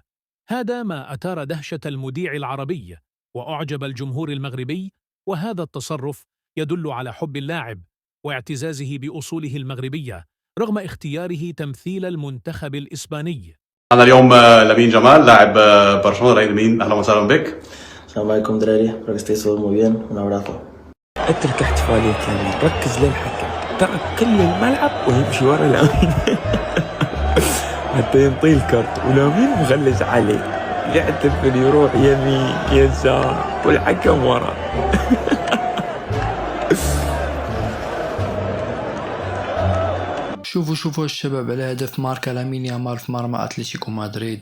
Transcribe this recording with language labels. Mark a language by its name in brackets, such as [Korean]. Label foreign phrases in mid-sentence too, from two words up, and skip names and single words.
[Arabic] هذا ما أثار دهشة المذيع العربي وأعجب الجمهور المغربي، وهذا التصرف يدل على حب اللاعب واعتزازه بأصوله المغربية رغم اختياره تمثيل المنتخب الإسباني. أنا اليوم لامين جمال لاعب برشلونة. لامين أهلا وسهلا بك. السلام عليكم دراري، راك [Spanish] estáis todos muy bien, un abrazo. [Arabic] اترك احتفالية لامين، ركز للحكم، ترك كل الملعب ويمشي ورا لامين حتى ينطي الكرت، ولامين مغلس عليه يحتفل يروح يمين يسار والحكم ورا شوفوا الشباب على هدف ماركا لامين يامال في مرمى اتلتيكو مدريد.